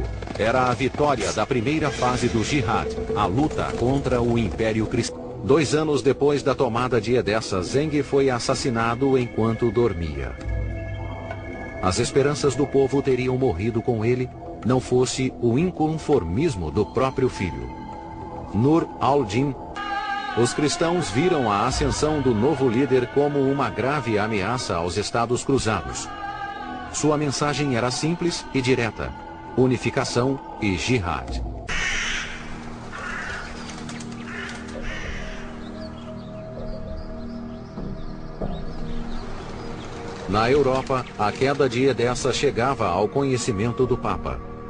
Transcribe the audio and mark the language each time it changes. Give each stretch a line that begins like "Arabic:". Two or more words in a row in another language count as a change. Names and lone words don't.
Portuguese: Era a vitória da primeira fase do Jihad, a luta contra o Império Cristão. 2 anos depois da tomada de Edessa, Zenghi foi assassinado enquanto dormia. As esperanças do povo teriam morrido com ele, não fosse o inconformismo do próprio filho. Nur al-Din. Os cristãos viram a ascensão do novo líder como uma grave ameaça aos Estados Cruzados. Sua mensagem era simples e direta: unificação e jihad. Na Europa, a queda de Edessa chegava ao conhecimento do Papa.